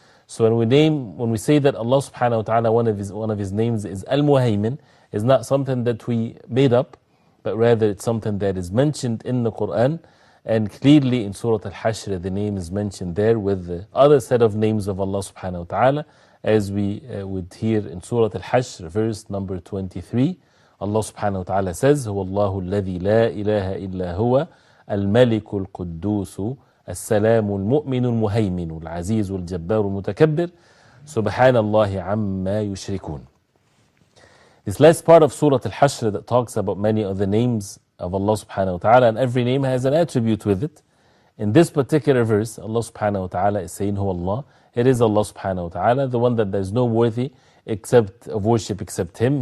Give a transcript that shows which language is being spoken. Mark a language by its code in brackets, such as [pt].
[en] So when we say that Allah subhanahu wa ta'ala, one of His names is Al-Muhaymen, is not something that we made up, but rather it's something that is mentioned in the Quran. And clearly in Surah Al-Hashr, the name is mentioned there with the other set of names of Allah subhanahu wa ta'ala, as we would hear in Surah Al-Hashr, verse number 23. Allah subhanahu wa ta'ala says, [ar] هو الله الذي لا إله إلا هو الملك القدوس السلام المؤمن المهيمن العزيز الجبار المتكبر سبحان الله عما يشركون. [en] This last part of Surah Al-Hashr that talks about many of the names of Allah subhanahu wa ta'ala, and every name has an attribute with it. In this particular verse, Allah subhanahu wa ta'ala is saying, Hu Allah, it is Allah subhanahu wa ta'ala, the one that there is no worthy of worship except Him.